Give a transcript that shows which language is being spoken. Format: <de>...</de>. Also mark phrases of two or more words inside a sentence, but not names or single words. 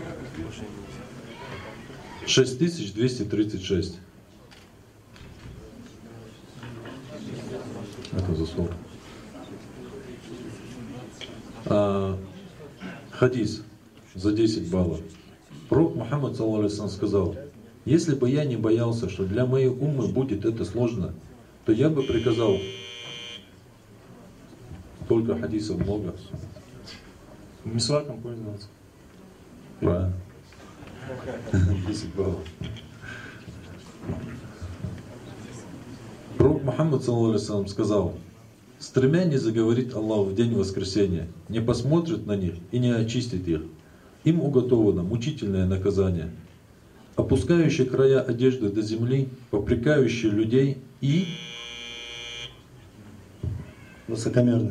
<ru>6236. Это за 40. Хадис за 10 баллов. Пророк Мухаммад,</ru> <ar>صلى الله عليه وسلم,</ar> <ru>сказал: если бы я не боялся, что для моей уммы будет это сложно, то я бы приказал. Только хадисов много. Мисваком пользоваться. Правильно. 10 баллов. Пророк Мухаммад,</ru> <ar>صلى الله عليه وسلم,</ar> <ru>сказал: с тремя не заговорит Аллах в день воскресения, не посмотрит на них и не очистит их. Им уготовано мучительное наказание, опускающий края одежды до земли, попрекающий людей и высокомерный.</ru>